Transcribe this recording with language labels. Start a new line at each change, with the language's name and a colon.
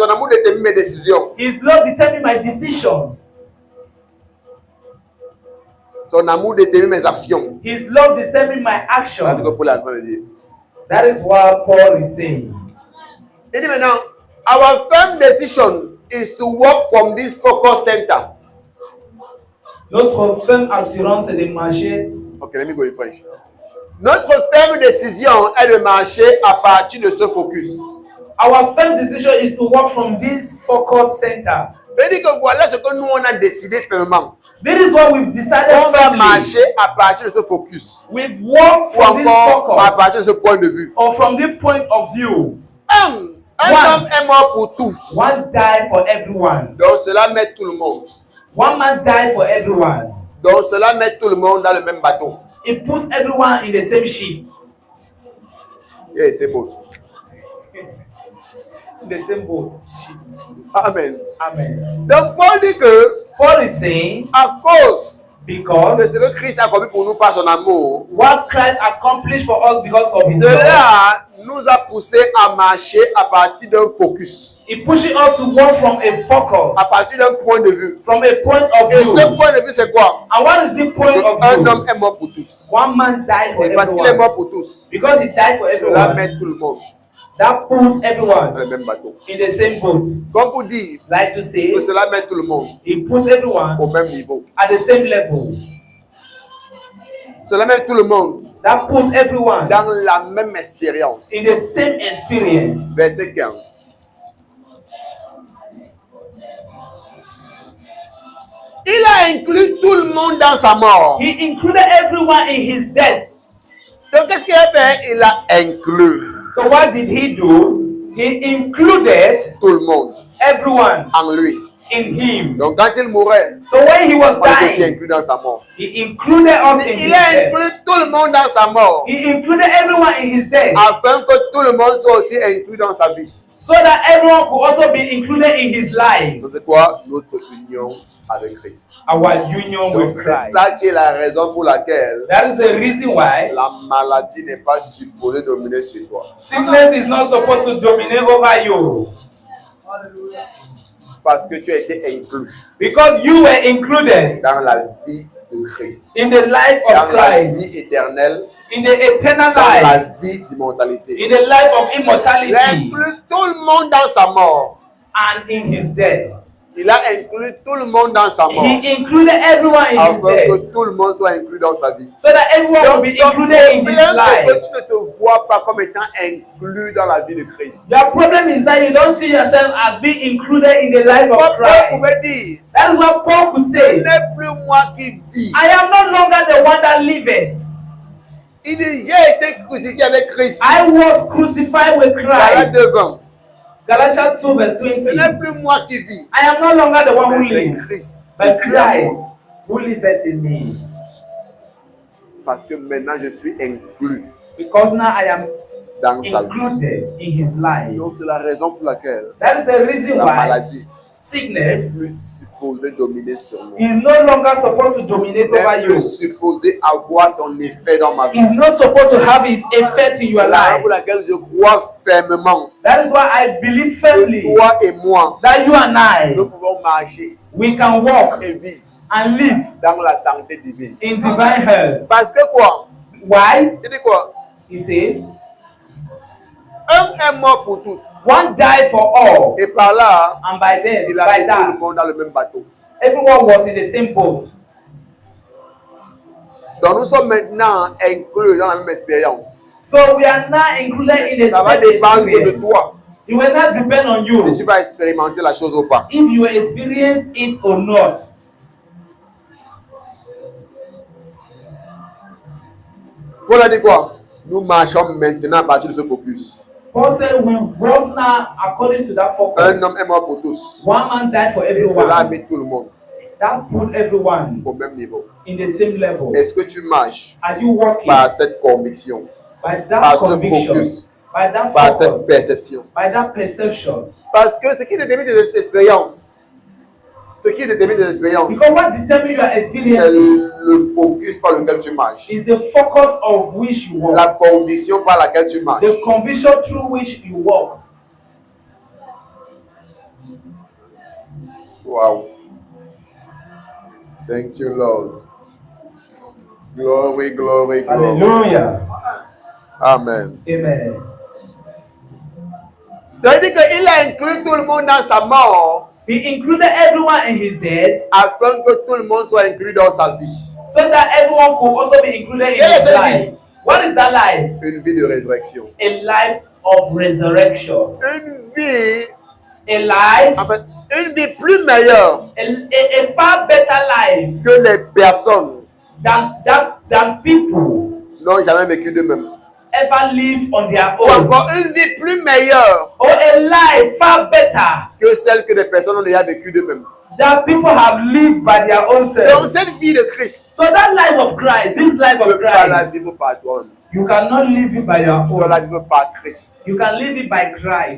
French: amour détermine mes décisions.
English: His love determines my decisions.
French: Son amour détermine mes actions.
English: His love determines my
French: C'est ce que Paul est en train de dire.
English: That is what Paul is saying.
French: Il dit maintenant,
English: our firm decision is to walk from this focus center.
French: Notre ferme assurance est de marcher.
English: Okay, let me go in French.
French: Notre ferme décision est de marcher à partir de ce focus.
English: Our firm decision is to walk from this focus center.
French: Il dit que voilà ce que nous on a décidé fermement.
English: This is what we've decided
French: On va
English: firmly.
French: marcher à partir de ce focus.
English: We've walked
French: Ou
English: from this
French: encore à
English: focus
French: partir de ce point de vue.
English: or from this point of view.
French: Un
English: One.
French: homme est mort pour tous.
English: One died for everyone.
French: Donc cela met tout le monde.
English: One man died for everyone.
French: Donc cela met tout le monde dans le même bateau.
English: It puts everyone in the same ship.
French: Yeah, c'est beau.
English: in the same boat. Amen. Amen.
French: Donc Paul dit que
English: Paul is saying,
French: à cause de
English: because
French: ce que Christ a accompli pour nous par son amour,
English: what Christ accomplished for us because of his love,
French: cela nous a poussé à marcher à partir d'un focus,
English: it pushes us to walk from a focus,
French: à partir d'un point de vue.
English: from a point of
French: Et
English: view.
French: ce point de vue, c'est quoi?
English: And what is the point of
French: Un
English: view?
French: homme est mort pour tous.
English: One man died for
French: Et parce qu'il est
English: everyone.
French: mort pour tous,
English: Because he died for
French: cela
English: everyone,
French: met tout le monde
English: that pulls
French: dans
English: everyone
French: le même bateau.
English: in the same boat.
French: Comme pour dire
English: Like to say,
French: que cela met tout le monde
English: it puts everyone
French: au même niveau.
English: at the same level.
French: Cela met tout le monde
English: That puts everyone
French: dans la même expérience.
English: in the same experience.
French: Verset 15. Il a inclus tout le monde dans sa mort.
English: He included everyone in his death.
French: Donc, qu'est-ce qu'il a fait? Il a inclus
English: So what did he do? He included
French: tout le monde
English: everyone
French: en lui.
English: in him.
French: Donc, quand il mourait,
English: So when he was
French: on est aussi
English: dying,
French: inclus dans sa mort.
English: he included us in his
French: Il a
English: death.
French: inclus tout le monde dans sa mort,
English: He included everyone in his death,
French: afin que tout le monde soit aussi inclus dans sa vie.
English: so that everyone could also be included in his life.
French: Ça, c'est quoi? Notre union avec Christ.
English: Our union with
French: Donc, c'est
English: Christ.
French: ça qui est la raison pour laquelle
English: That is the reason why
French: la maladie n'est pas supposée dominer sur toi.
English: sickness is not supposed to dominate over you,
French: Parce que tu as été inclus
English: because you were included
French: dans la vie de Christ.
English: in the life of
French: Dans la
English: Christ,
French: vie éternelle,
English: in the eternal
French: dans
English: life,
French: la vie d'immortalité.
English: in the life of
French: Il a
English: immortality,
French: inclus tout le monde dans sa mort.
English: and in his death.
French: Il a inclus tout le monde dans sa mort.
English: He included everyone in his
French: Afin que
English: death,
French: tout le monde soit inclus dans sa vie.
English: so that everyone will be
French: ton
English: included in his
French: problème, c'est que
English: life.
French: tu ne te vois pas comme étant inclus dans la vie de Christ.
English: The problem is that you don't see yourself as being included in the life
French: Pourquoi
English: of
French: Paul
English: Christ.
French: pouvait dire,
English: That is what Paul could
French: ce
English: say.
French: n'est plus moi qui vis.
English: I am no longer the one that liveth.
French: Il dit, j'ai été crucifié avec Christ.
English: I was crucified with
French: Galates
English: Christ.
French: 2:20.
English: Galatians 2 verse
French: Ce
English: 20.
French: n'est plus moi qui vis,
English: I am no longer the one who
French: mais c'est
English: lives,
French: Christ
English: but
French: qui vit en
English: Christ
French: moi.
English: who liveth in me.
French: Parce que maintenant je suis inclus
English: Because now I am
French: dans sa vie.
English: included in his life.
French: Donc c'est la raison pour laquelle
English: That is the reason
French: la
English: why
French: maladie
English: sickness
French: n'est plus supposée dominer sur moi.
English: is no longer supposed to dominate over
French: N'est plus
English: you.
French: supposée avoir son effet dans ma vie.
English: Is not supposed to have its effect in your
French: C'est la raison
English: life.
French: pour laquelle je crois fermement
English: That is why I believe
French: que
English: firmly
French: toi et moi,
English: that you and I,
French: nous pouvons marcher
English: we can walk
French: et vivre
English: and live
French: dans la santé divine.
English: in divine health.
French: Parce que quoi?
English: Why?
French: Il dit quoi?
English: He says,
French: Un est mort pour tous.
English: one died for all,
French: Et par là,
English: and by then,
French: il a
English: by
French: mis tout
English: that,
French: le monde dans le même bateau.
English: everyone was in the same boat.
French: Donc nous sommes maintenant inclus dans la même expérience.
English: So we are now included in the
French: Ça va
English: same
French: dépendre de
English: experience.
French: toi
English: It will not depend on
French: si
English: you
French: tu vas expérimenter la chose ou pas.
English: if you experience it or not.
French: Paul a dit quoi? Nous marchons maintenant à partir de ce focus.
English: Paul said we walk now according to that
French: Un
English: focus.
French: homme est mort pour tous.
English: One man died for
French: Et cela a
English: everyone.
French: mis tout le monde
English: That put everyone
French: au même niveau.
English: in the same level.
French: Est-ce que tu marches
English: Are you walking
French: par cette conviction,
English: by that
French: par ce
English: conviction,
French: focus,
English: by that
French: par cette
English: focus,
French: perception?
English: by that perception?
French: Parce que ce qui détermine des expériences, ce qui détermine des expériences,
English: Because what determines your
French: c'est
English: experiences
French: le focus par lequel tu marches,
English: is the focus of which you walk,
French: la conviction par laquelle tu marches.
English: the conviction through which you walk. Wow. Thank you, Lord. Glory, glory, glory. Hallelujah. Amen. Amen.
French: Donc, il dit qu'il a inclus tout le monde dans sa mort
English: He included everyone in his death
French: afin que tout le monde soit inclus dans sa vie.
English: so that everyone could also be included in
French: Quelle est
English: his
French: cette
English: life.
French: vie?
English: What is that life?
French: Une vie de résurrection.
English: A life of resurrection.
French: Une vie,
English: A life,
French: en fait, une vie plus meilleure
English: a far better life
French: que les personnes
English: than people
French: n'ont jamais vécu d'eux-mêmes.
English: ever live on their
French: Ou
English: own.
French: encore une vie plus meilleure
English: Or a life far better
French: que celle que les personnes ont déjà vécu d'eux-mêmes.
English: that people have lived by their own
French: Donc
English: selves.
French: cette vie de Christ,
English: So that life of Christ, this life
French: tu ne
English: of
French: peux pas la
English: Christ,
French: vivre par toi.
English: You cannot live it by your
French: Tu dois la
English: own.
French: vivre par Christ.
English: You can live it by Christ